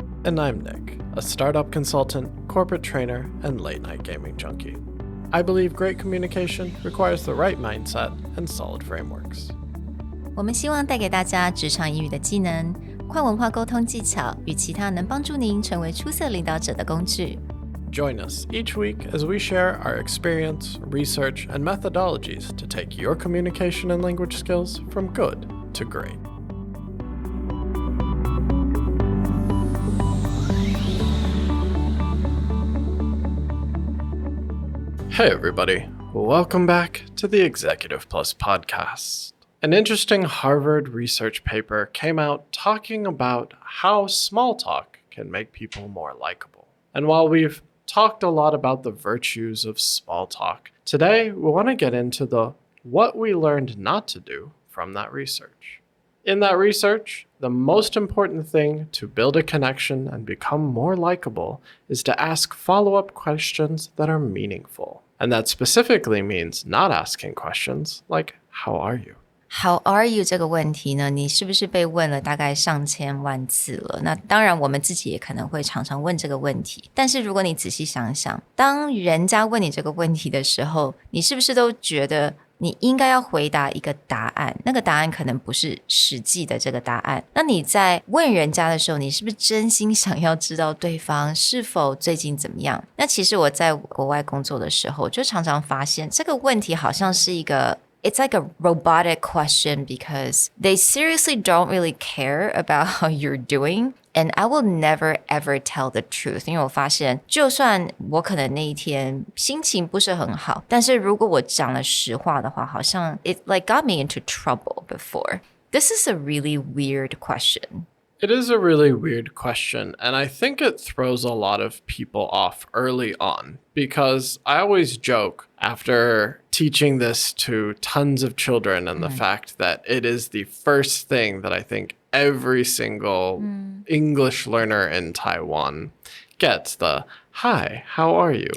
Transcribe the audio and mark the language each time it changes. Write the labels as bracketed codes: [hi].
[en] And I'm Nick, a startup consultant, corporate trainer, and late-night gaming junkie. I believe great communication requires the right mindset and solid frameworks. [zh] 我们希望带给大家职场英语的技能、跨文化沟通技巧与其他能帮助您成为出色领导者的工具。 [en] Join us each week as we share our experience, research, and methodologies to take your communication and language skills from good to great. Hey everybody, welcome back to the Executive Plus podcast. An interesting Harvard research paper came out talking about how small talk can make people more likable. And while we've talked a lot about the virtues of small talk, today we want to get into what we learned not to do from that research. In that research, the most important thing to build a connection and become more likable is to ask follow-up questions that are meaningful. And that specifically means not asking questions like, how are you? How are you [zh] 这个问题呢，你是不是被问了大概上千万次了？那当然我们自己也可能会常常问这个问题，但是如果你仔细想想，当人家问你这个问题的时候，你是不是都觉得你应该要回答一个答案，那个答案可能不是实际的这个答案。那你在问人家的时候，你是不是真心想要知道对方是否最近怎么样？那其实我在国外工作的时候，就常常发现这个问题好像是一个 [en] It's like a robotic question because they seriously don't really care about how you're doing. And I will never ever tell the truth. [zh] 因为我发现就算我可能那一天心情不是很好，但是如果我讲了实话的话，好像 [en] it like got me into trouble before. This is a really weird question. It is a really weird question, and I think it throws a lot of people off early on because I always joke after teaching this to tons of children and the fact that it is the first thing that I think every single English learner in Taiwan gets, the hi, how are you?